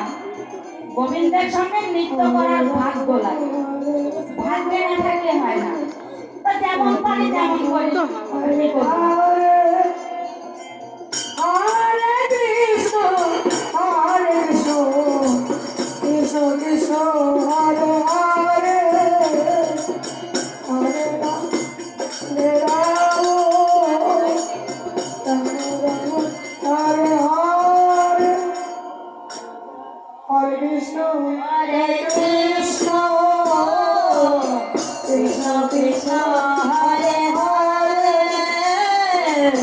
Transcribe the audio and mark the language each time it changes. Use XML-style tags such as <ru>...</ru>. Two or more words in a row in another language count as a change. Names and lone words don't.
<bn>গোবিন্দের সঙ্গে নৃত্য করার ভাগ্য লাগে, ভাগ্যে না থাকলে হয় না। তো যেমন পারি তেমন করি।</bn> <sa>হরে কৃষ্ণ হরে কৃষ্ণ কৃষ্ণ কৃষ্ণ হরে হরে, হরে রাম হরে রাম হরে হরে, হরে কৃষ্ণ হরে কৃষ্ণ কৃষ্ণ কৃষ্ণ হরে হরে,</sa>